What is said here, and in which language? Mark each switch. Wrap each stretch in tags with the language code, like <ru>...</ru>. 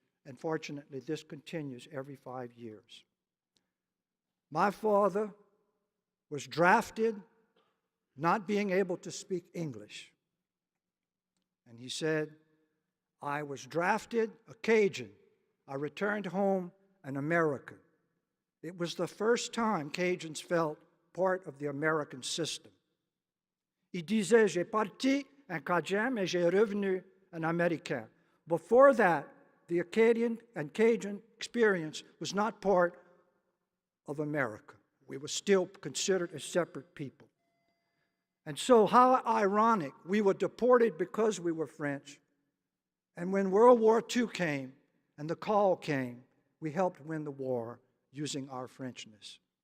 <en>And fortunately, this continues every 5 years. My father was drafted not being able to speak English. And he said, I was drafted a Cajun. I returned home an American. It was the first time Cajuns felt part of the American system.</en> <fr>Il disait, j'ai parti un Cajun, mais j'ai revenu an Américain.</fr> <en>Before that, the Acadian and Cajun experience was not part of America. We were still considered a separate people. And so how ironic, we were deported because we were French. And when World War II came and the call came, we helped win the war using our Frenchness.</en>